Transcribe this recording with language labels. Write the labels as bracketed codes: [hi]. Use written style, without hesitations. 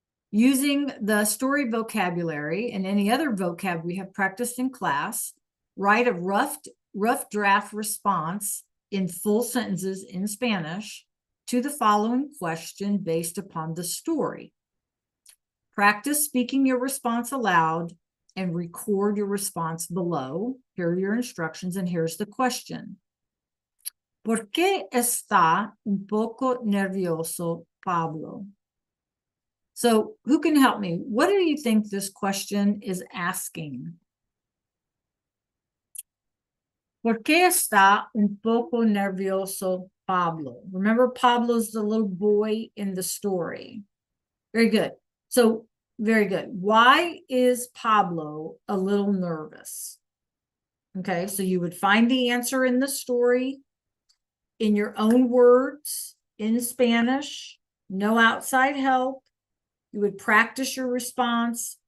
[en] Using the story vocabulary and any other vocab we have practiced in class, write a rough draft response in full sentences in Spanish to the following question based upon the story. Practice speaking your response aloud and record your response below. Here are your instructions, and here's the question. [es] ¿Por qué está un poco nervioso Pablo? [en] So who can help me? What do you think this question is asking? [es] ¿Por qué está un poco nervioso Pablo? [en] Remember, Pablo's the little boy in the story. Very good. So, very good. Why is Pablo a little nervous? Okay, so you would find the answer in the story in your own words, in Spanish, no outside help. You would practice your response,